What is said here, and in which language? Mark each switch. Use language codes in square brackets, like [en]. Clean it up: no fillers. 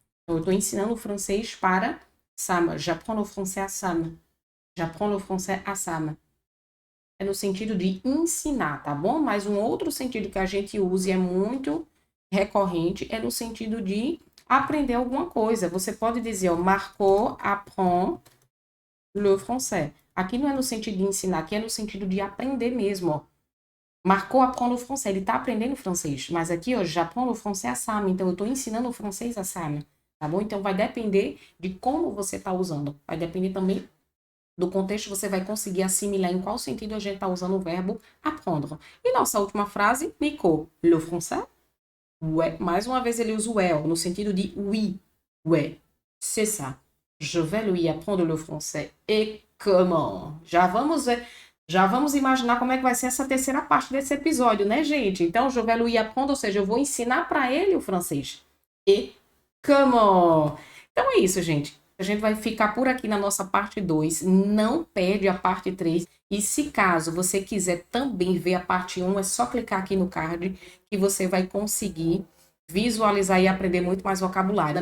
[pt] Então, eu estou ensinando o francês para Sam. [fr] J'apprends le français à Sam. J'apprends le français à Sam. [pt] É no sentido de ensinar, tá bom? Mas um outro sentido que a gente usa e é muito recorrente é no sentido de aprender alguma coisa. Você pode dizer, ó, Marco [fr] apprend le français. [pt] Aqui não é no sentido de ensinar, aqui é no sentido de aprender mesmo, ó. Marco [fr] apprend le français, [pt] ele tá aprendendo francês. Mas aqui, ó, [fr] j'apprends le français à Sam. [pt] Então, eu tô ensinando o francês a Sam, tá bom? Então, vai depender de como você tá usando. Vai depender também do contexto, você vai conseguir assimilar em qual sentido a gente tá usando o verbo apprendre. E nossa última frase, Nico, [fr] le français? Ouais. [pt] Mais uma vez ele usa o ouais, no sentido de oui. [fr] Ouais, c'est ça. Je vais lui apprendre le français. Et comment? [pt] Já vamos imaginar como é que vai ser essa terceira parte desse episódio, né, gente? Então, [fr] je vais lui apprendre, [pt] ou seja, eu vou ensinar para ele o francês. [fr] Et comment? [pt] Então é isso, gente. A gente vai ficar por aqui na nossa parte 2. Não perde a parte 3. E se caso você quiser também ver a parte 1, é só clicar aqui no card que você vai conseguir visualizar e aprender muito mais vocabulário.